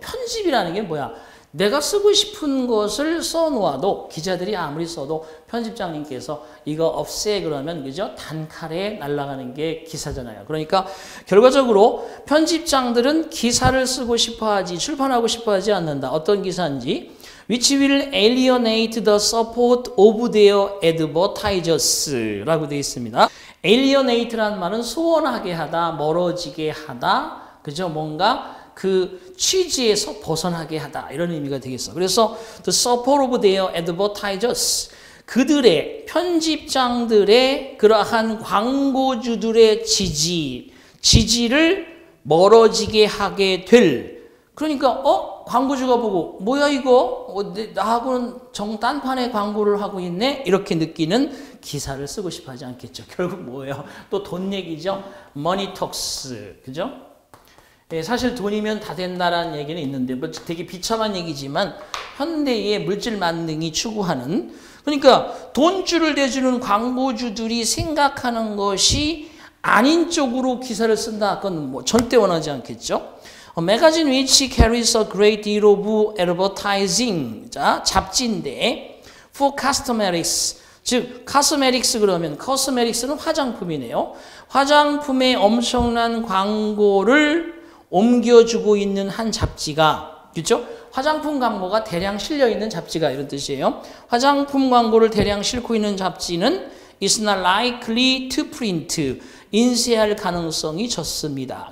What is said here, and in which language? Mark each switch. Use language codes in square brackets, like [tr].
[ko] 편집이라는 게 뭐야? 내가 쓰고 싶은 것을 써놓아도 기자들이 아무리 써도 편집장님께서 이거 없애 그러면 그죠? 단칼에 날아가는 게 기사잖아요. 그러니까 결과적으로 편집장들은 기사를 쓰고 싶어하지 출판하고 싶어하지 않는다. 어떤 기사인지 [en] which will alienate the support of their advertisers [ko] 라고 되어 있습니다. alienate라는 말은 소원하게 하다, 멀어지게 하다, 그죠? 뭔가 그 취지에서 벗어나게 하다 이런 의미가 되겠어. 그래서 [en] the support of their advertisers, [ko] 그들의 편집장들의 그러한 광고주들의 지지를 멀어지게 하게 될. 그러니까 광고주가 보고 뭐야 이거 나하고는 정딴판의 광고를 하고 있네 이렇게 느끼는 기사를 쓰고 싶어 하지 않겠죠. 결국 뭐예요? 또 돈 얘기죠. [en] Money talks, 그죠? [ko] 예, 사실 돈이면 다 된다라는 얘기는 있는데 뭐 되게 비참한 얘기지만 현대의 물질 만능이 추구하는, 그러니까 돈줄을 대주는 광고주들이 생각하는 것이 아닌 쪽으로 기사를 쓴다. 그건 뭐 절대 원하지 않겠죠. [en] 매거진 which carries a great deal of advertising. [ko] 자, 잡지인데 for cosmetics, 즉 cosmetics 그러면 cosmetics는 화장품이네요. 화장품에 엄청난 광고를 옮겨주고 있는 한 잡지가, 그렇죠? 화장품 광고가 대량 실려 있는 잡지가 이런 뜻이에요. 화장품 광고를 대량 싣고 있는 잡지는 [en] is not likely to print, [ko] 인쇄할 가능성이 적습니다.